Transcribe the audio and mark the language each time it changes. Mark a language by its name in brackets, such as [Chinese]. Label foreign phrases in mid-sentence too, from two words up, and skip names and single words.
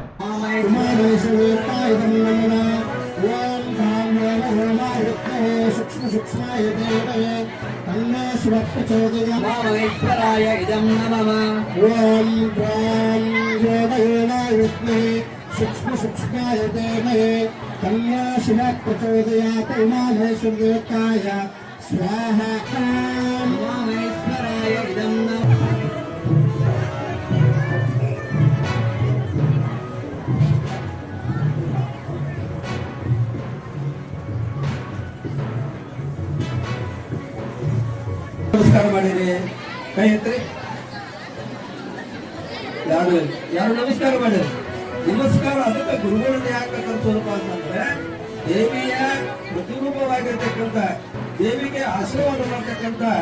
[Sanskrit] सूक्ष्माय देवये तन्मे शिवः प्रचोदयात् इदं नमः ॐ द्वां योगयोनायुक्ते सूक्ष्माय देवये तन्मे शिवः प्रचोदयात् उमामहेश्वरदेवताय स्वाहा उमामहेश्वराय इदं नमः [Kannada] ನಮಸ್ಕಾರ ಮಾಡಿರಿ ಕೈ ಎತ್ತರಿ ಯಾರು ನಮಸ್ಕಾರ ಮಾಡಿರಿ ನಮಸ್ಕಾರ ಅದಕ್ಕೆ ಗುರುಗಳನ್ನ ಯಾಕೆ ಕರ್ಸೋದಪ್ಪ ಅಂತಂದ್ರೆ ದೇವಿಯ ಪ್ರತಿರೂಪವಾಗಿರ್ತಕ್ಕಂಥ ದೇವಿಗೆ ಆಶೀರ್ವಾದ ಮಾಡ್ತಕ್ಕಂಥ